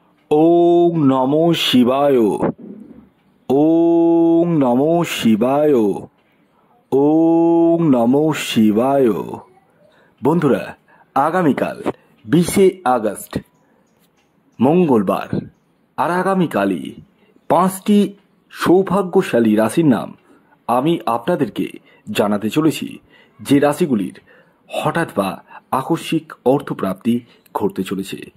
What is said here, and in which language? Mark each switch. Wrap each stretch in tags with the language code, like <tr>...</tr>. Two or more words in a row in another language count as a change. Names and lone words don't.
<sa>ওং নমো শিবায়। ওং নমো শিবায়। ওং নমো শিবায়।</sa> <bn>বন্ধুরা, আগামীকাল 20শে আগস্ট মঙ্গলবার, আর আগামীকালই 5টি সৌভাগ্যশালী রাশির নাম আমি আপনাদেরকে জানাতে চলেছি, যে রাশিগুলির হঠাৎ বা আকস্মিক অর্থপ্রাপ্তি ঘটতে চলেছে।</bn>